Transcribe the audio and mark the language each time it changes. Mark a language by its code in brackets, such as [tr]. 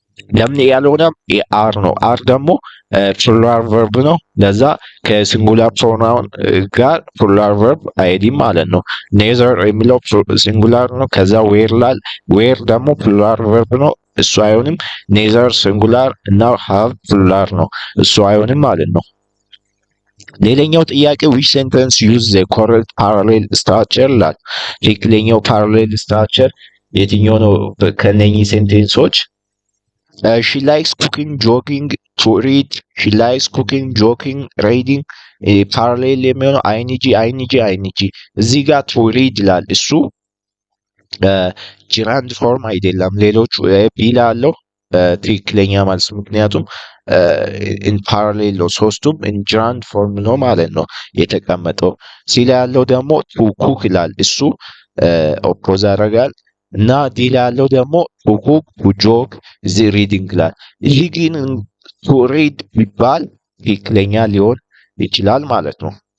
[am] ለምን ያልሆነ አር ነው። አር ደግሞ ፕሉራል ቨርብ ነው። ለዛ ከሲንጉላር ፕሮናውን ጋር ፕሉራል ቨርብ አይሄድም ማለት ነው። ኔዘር የሚለው ሲንጉላር ነው። ከዛ ዌር ደግሞ ፕሉራል ቨርብ ነው። እሱ አይሆንም። ኔዘር ሲንጉላር እና ሃቭ ፕሉራል ነው። እሱ አይሆንም ማለት ነው። ሌላኛው ጥያቄ [en] which sentence use the correct parallel structure [am] ይላል። ትክክለኛው parallel structure የትኛው ነው ከነኚህ ሴንቴንሶች? [en] she likes cooking, joking, to read. she likes cooking, joking, reading። [am] parallel የሚሆነው አይንጂ እዚህ ጋር to read ይላል። እሱ ጂራንድ ፎርም አይደለም። ሌሎቹ ቢላ አለው ትክክለኛ መልስ። ምክንያቱም ኢን ፓራሌል ነው። ሶስቱም ኢን ጂራንድ ፎርም ነው ማለት ነው የተቀመጠው። ሲላ ያለው ደግሞ ቱ ኩክ ይላል። እሱ ኦፖዝ ያደርጋል። እና ዲላ ያለው ደግሞ ቱ ኩክ ቱ ጆክ እዚህ ሪዲንግ ይላል። ይህ ግን ቱ ሪድ ቢባል ትክክለኛ ሊሆን ይችላል ማለት ነው።